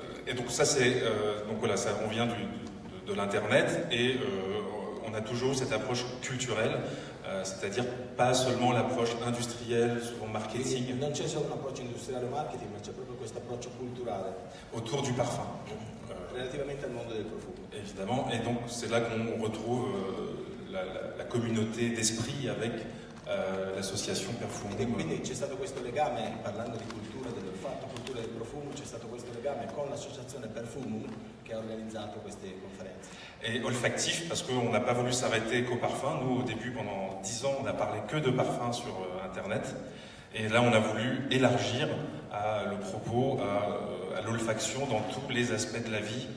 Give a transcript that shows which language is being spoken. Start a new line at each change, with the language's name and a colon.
French: Et donc ça c'est donc voilà, ça, on vient de l'internet et on a toujours cette approche culturelle, c'est-à-dire pas seulement l'approche industrielle, souvent marketing.
Italian: Quindi non c'è solo un approccio industriale o marketing, ma c'è proprio questo approccio culturale
French: autour du parfum.
Italian: Relativamente al mondo del profumo.
French: Évidemment, et donc c'est là qu'on retrouve la communauté d'esprit avec l'association Perfum.
Italian: E quindi c'è stato questo legame, parlando di cultura dell'olfatto, cultura del profumo, c'è stato questo legame con l'associazione Perfum che ha organizzato queste conferenze.
French: Et olfactif, parce qu'on n'a pas voulu s'arrêter qu'au parfum. Nous, au début, pendant 10 ans, on n'a parlé que de parfum sur Internet. Et là, on a voulu élargir le propos à l'olfaction dans tous les aspects de la vie.